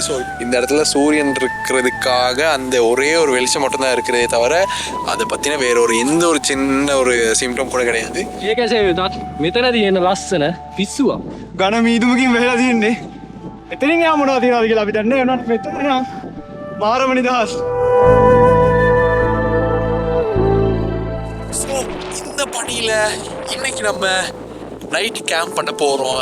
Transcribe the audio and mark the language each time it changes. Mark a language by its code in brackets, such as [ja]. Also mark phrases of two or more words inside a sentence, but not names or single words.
[ta] ஸோ இந்த இடத்துல சூரியன் இருக்கிறதுக்காக அந்த ஒரே ஒரு வெளிச்சம் மட்டும்தான் இருக்கிறதே தவிர அதை பற்றின வேற ஒரு எந்த ஒரு சின்ன ஒரு சிம்டம் கூட கிடையாது. [si] මෙතනදී එන ලස්සන පිස්සුවක්. ඝන මීදුමකින් වෙලා තියෙන්නේ. එතනින් යා මොනවද තියනවද කියලා අපි දන්නේ නැහැ. උනත් මෙතන නම් මාරම නිදහස්. [ta] இந்த பணியில இன்னைக்கு நம்ம நைட் கேம்ப் பண்ண போறோம்.